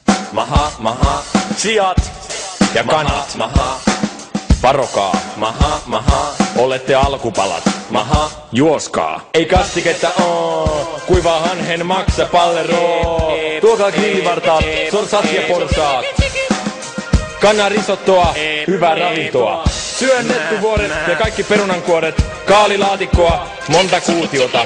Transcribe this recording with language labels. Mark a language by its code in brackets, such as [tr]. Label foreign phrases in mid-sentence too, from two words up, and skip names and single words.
[fi] maha, maha. Sijat ja kanat, Maha, varokaa, maha, maha. olette alkupalat, Maha, juoskaa. Ei kastiketta oo, kuivaa hanhen maksa palleroo. Tuokaa grillivartaat, sorsat ja porsaat. Kannarisottoa, hyvää ravintoa. Syön nettuvuoret ja kaikki perunankuoret. Kaalilaatikkoa, monta kuutiota.